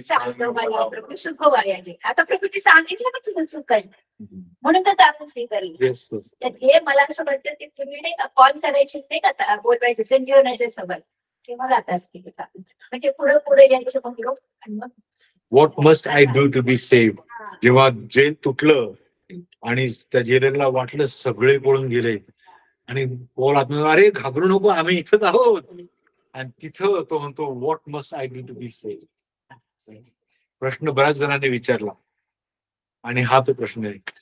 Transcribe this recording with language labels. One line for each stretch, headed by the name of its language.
Marathi: सांगतो मला प्रभू सुख वायाले. आता प्रभू ते सांगितलं का तुझं चूक आहे म्हणून तर आपण स्वीकारली.
English: Yes, yes.
Marathi: तर हे मला असं वाटतं की तुम्ही नाही का कॉल करायचे नाही का आता बोलवायचे संजीवनाच्या सोबत ते मला आता असतील म्हणजे पुढे पुढे यायचे मग लोक आणि मग
English: What must I do to be saved?
Marathi: जेव्हा जेल तुटलं आणि त्या जेलरला वाटलं सगळे पळून गेले आणि पॉल आत्मा अरे घाबरू नको आम्ही इथंच आहोत आणि तिथं तो म्हणतो
English: What must I do to be saved.
Marathi: प्रश्न बऱ्याच जणांनी विचारला आणि हा तो प्रश्न आहे.